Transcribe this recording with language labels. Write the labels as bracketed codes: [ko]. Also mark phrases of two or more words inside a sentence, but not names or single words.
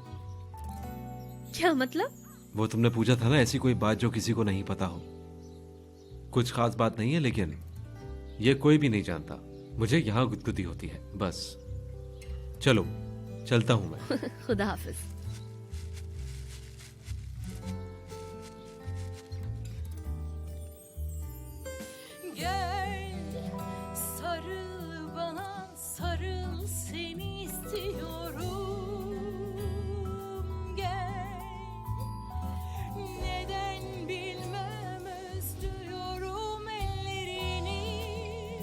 [hi] क्या मतलब? वो तुमने पूछा था ना, ऐसी कोई बात जो किसी को नहीं पता हो। कुछ खास बात नहीं है, लेकिन ये कोई भी नहीं जानता। मुझे यहाँ गुदगुदी होती है बस। चलो चलता हूँ मैं। खुदा हाफिज। [tr] Gel sarıl bana, sarıl, seni istiyorum. Gel, neden bilmem, özlüyorum ellerini.